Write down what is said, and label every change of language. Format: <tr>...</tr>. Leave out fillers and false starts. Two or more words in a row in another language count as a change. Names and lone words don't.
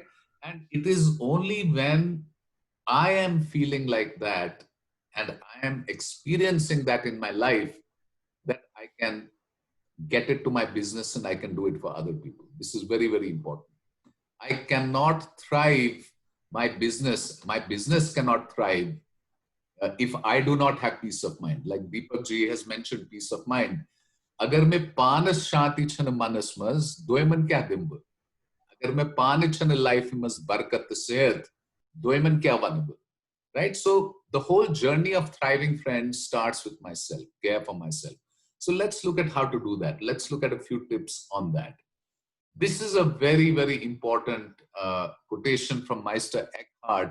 <en>And it is only when I am feeling like that and I am experiencing that in my life that I can get it to my business and I can do it for other people. This is very, very important. I cannot thrive my business cannot thrive if I do not have peace of mind. Like Deepak ji has mentioned peace of mind.</en> <ks>Agar मैं पानस शांति छन मनस मज दोयमन क्या दिम्ब अगर मैं पान छन लाइफ मज बरकत सेहत दोयमन क्या वनब.</ks> <en>Right? So the whole journey of thriving, friends, starts with myself, care for myself. So let's look at how to do that. Let's look at a few tips on that. This is a very, very important quotation from Meister Eckhart.</en>